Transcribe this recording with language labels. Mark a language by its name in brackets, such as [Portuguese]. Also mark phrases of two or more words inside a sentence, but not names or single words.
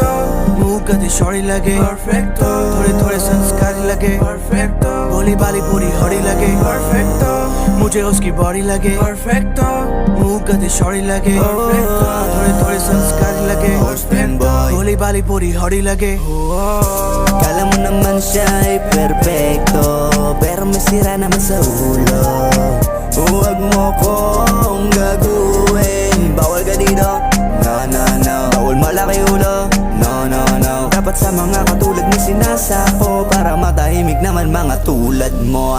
[Hindi] मुंह कदी शौड़ी लगे perfecto, थोड़े थोड़े संस्कारी लगे perfecto, भोली भाली पूरी हौड़ी लगे perfecto, मुझे उसकी बॉडी लगे perfecto, मुंह कदी शौड़ी लगे थोड़े थोड़े संस्कारी लगे भोली भाली पूरी हौड़ी लगे [Filipino] Kala mo naman siya ay perfecto, pero may sira naman sa ulo. Huwag mo kong gaguhin, bawal ka dito. No, bawal malaki ulo. No, dapat sa mga katulad mo sinasako, para matahimik naman mga tulad mo.